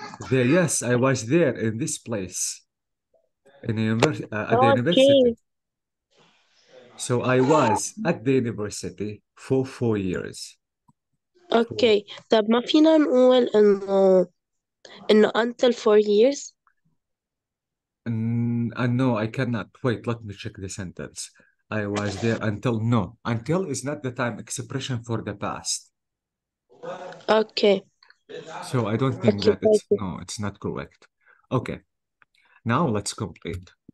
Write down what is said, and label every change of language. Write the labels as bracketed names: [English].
[English] there, yes, I was there in this place at the Okay. university. So I was at the university for 4 years. Okay. [Arabic] طب ما فينا نقول إنه [English] until 4 years؟ No, I cannot. Wait, let me check the sentence. I was there until, no. Until is not the time expression for the past. Okay. So I don't think Okay, that it's, thank you. no, it's not correct. Okay. Now let's complete.